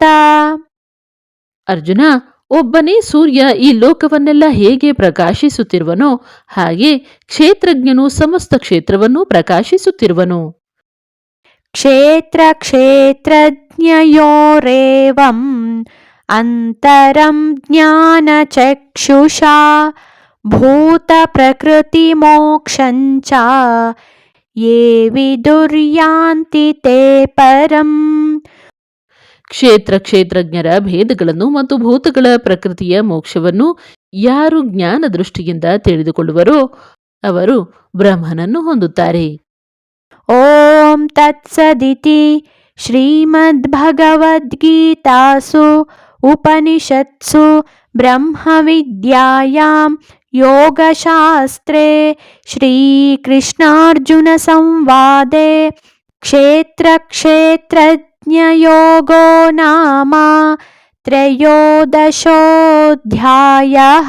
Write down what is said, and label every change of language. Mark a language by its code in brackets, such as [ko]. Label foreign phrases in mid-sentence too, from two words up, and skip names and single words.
[kn] ಅರ್ಜುನ, ಒಬ್ಬನೇ ಸೂರ್ಯ ಈ ಲೋಕವನ್ನೆಲ್ಲ ಹೇಗೆ ಪ್ರಕಾಶಿಸುತ್ತಿರುವನೋ ಹಾಗೆ ಕ್ಷೇತ್ರಜ್ಞನು ಸಮಸ್ತ ಕ್ಷೇತ್ರವನ್ನು ಪ್ರಕಾಶಿಸುತ್ತಿರುವನು. [sa] ಕ್ಷೇತ್ರ ಕ್ಷೇತ್ರಜ್ಞಯೋರೇವಂ ಅಂತರಂ ಜ್ಞಾನಚಕ್ಷುಷಾ ಭೂತ ಪ್ರಕೃತಿ ಮೋಕ್ಷಂಚ ಯೇ ವಿದುರ್ಯಾಂತಿ ತೇ ಪರಂ. [kn] ಕ್ಷೇತ್ರ ಕ್ಷೇತ್ರಜ್ಞರ ಭೇದಗಳನ್ನು ಮತ್ತು ಭೂತಗಳ ಪ್ರಕೃತಿಯ ಮೋಕ್ಷವನ್ನು ಯಾರು ಜ್ಞಾನ ದೃಷ್ಟಿಯಿಂದ ತಿಳಿದುಕೊಳ್ಳುವರೋ ಅವರು ಬ್ರಹ್ಮನನ್ನು ಹೊಂದುತ್ತಾರೆ. [sa] ಓಂ ತತ್ಸದಿತಿ ಶ್ರೀಮದ್ಭಗವದ್ಗೀತಾಸು ಉಪನಿಷತ್ಸು ಬ್ರಹ್ಮವಿದ್ಯಾಯಾಂ ಯೋಗಶಾಸ್ತ್ರೇ ಶ್ರೀಕೃಷ್ಣಾರ್ಜುನ ಸಂವಾದೆ ಕ್ಷೇತ್ರ ಕ್ಷೇತ್ರಜ್ಞಯೋಗೋ ನಾಮ ತ್ರಯೋದಶೋऽಧ್ಯಾಯಃ.